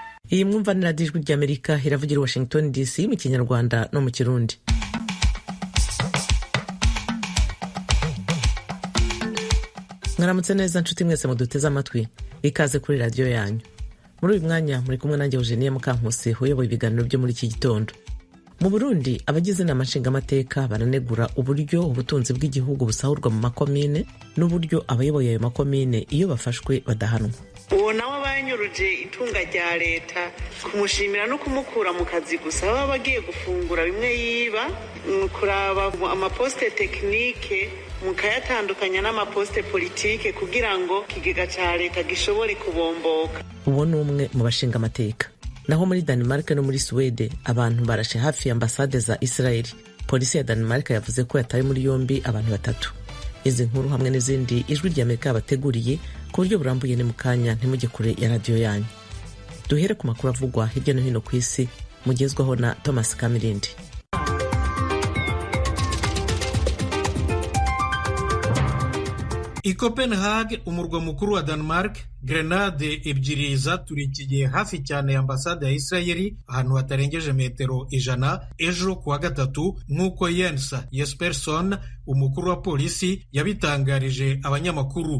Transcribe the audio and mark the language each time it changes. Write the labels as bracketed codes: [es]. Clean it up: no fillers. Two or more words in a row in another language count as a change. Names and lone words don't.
[rw] Iyi mwumva ni radiyo ijwi ry'Amerika iravugira i Washington DC mu Kinyarwanda no mu Kirundi. Mwaramutse neza nshuti mwese muduteze amatwi, ikaze kuri radiyo yanyu. Muri uyu mwanya muri kumwe nanjye Eugenie Mukankusi uyoboye ibiganiro byo muri iki gitondo. Mu Burundi abagize inama nshingamateka baranegura uburyo ubutunzi bw'igihugu busahurwa mu makomine n'uburyo abayoboye ayo makomine iyo bafashwe badahanwa. [rn] Uwo nawe banyuruje itunga rya leta kumushimira no kumukura mu kazi gusa baba bagiye gufungura bimwe yiba, kuraba amaposte tekinike mukayatandukanya n'amaposte politike kugira ngo kigega ca leta gishobore kubomboka. [rw] Uwo ni umwe mu bashinga amateka. Naho muri Denmark no muri Swede abantu barashe hafi ya ambasade za Israel. Polisi ya Denmark yavuze ko yataye muri yombi abantu 3. Izi nkuru hamwe n'izindi ijwi ry'Amerika bateguriye ku buryo burambuye ni mukanya ntimujye kure ya radio yanyu. Duhere ku makuru avugwa hirya no hino ku isi mugezwaho na Thomas Kamirindi. I Copenhagen, umurwa mukuru wa Denmark, grenade ebyiri zaturikiye hafi cyane ambasade ya Israeli ahantu hatarengeje metero 100 ejo kuwa gatatu, nk'uko Jens Jespersson, umukuru wa polisi, yabitangarije abanyamakuru.